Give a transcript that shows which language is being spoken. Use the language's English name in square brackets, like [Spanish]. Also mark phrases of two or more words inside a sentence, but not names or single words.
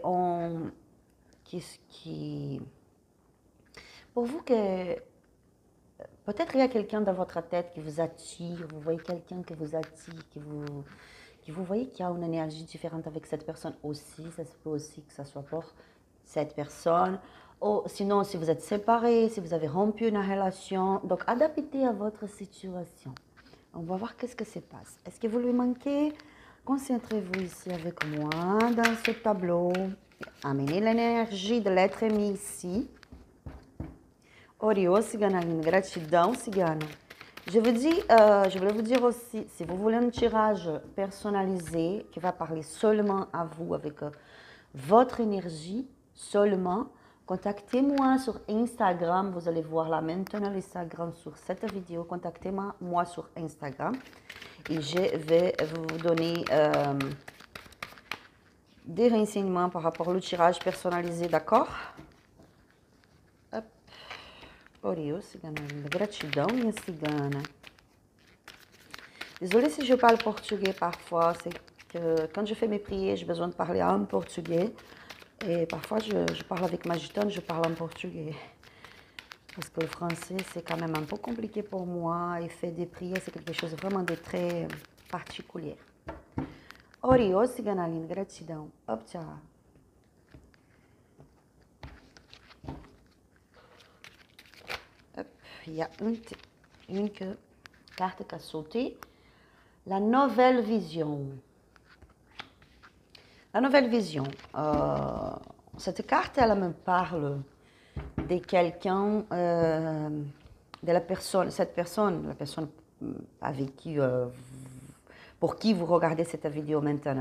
[French] pour vous que peut-être il y a quelqu'un dans votre tête qui vous attire, vous voyez quelqu'un qui vous attire, vous voyez qu'il y a une énergie différente avec cette personne aussi, ça se peut aussi que ça soit pour cette personne, ou sinon si vous êtes séparés, si vous avez rompu une relation, donc adaptez à votre situation. On va voir qu'est-ce que se passe. Est-ce que vous lui manquez? Concentrez-vous ici avec moi dans ce tableau. Amenez l'énergie de l'être aimé ici. [Portuguese] Oriô, cigana linda, gratidão, cigano. [French] Je voulais vous dire aussi, si vous voulez un tirage personnalisé qui va parler seulement à vous, avec votre énergie, seulement, Contactez-moi sur Instagram. Vous allez voir là maintenant l'Instagram sur cette vidéo. Contactez-moi sur Instagram. Et je vais vous donner des renseignements par rapport au tirage personnalisé, d'accord? Hop. [Portuguese] Oriô, cigana linda. Gratidão, minha cigana. [French] Désolée si je parle portugais parfois. C'est que quand je fais mes prières, j'ai besoin de parler en portugais. Et parfois, je parle avec ma gitane, je parle en portugais. Parce que le français, c'est quand même un peu compliqué pour moi. Et faire des prières, c'est quelque chose vraiment de très particulier. [Portuguese] Oriô, cigana linda. Gratidão. Hop, tchau. [French] Hop, il y a une carte qui a sauté. La nouvelle vision. La nouvelle vision. Cette carte, elle me parle de quelqu'un, de la personne, la personne avec qui, pour qui vous regardez cette vidéo maintenant.